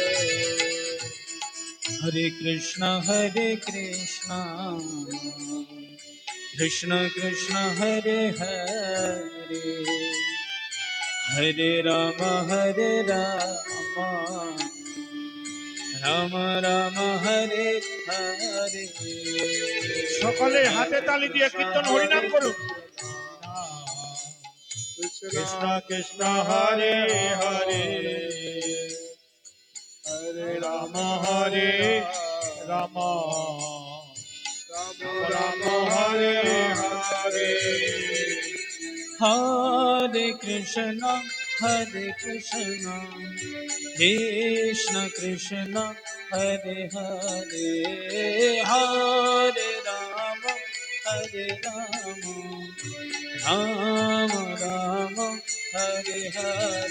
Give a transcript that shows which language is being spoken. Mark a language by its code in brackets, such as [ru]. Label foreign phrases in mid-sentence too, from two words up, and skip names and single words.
[sa] হরে কৃষ্ণ কৃষ্ণ কৃষ্ণ হরে হরে হরে রাম রাম রাম হরে হরে [bn] সকলে হাতে তালি দিয়ে কীর্তন হরিনাম করুন। [sa] কৃষ্ণ কৃষ্ণ হরে হরে হরে রাম হরে রাম রাম রাম হরে হরে হরে কৃষ্ণ Hare Krishna, Krishna Krishna, Hare Hare, Hare Rama, Hare Rama, Rama Rama, Hare Hare.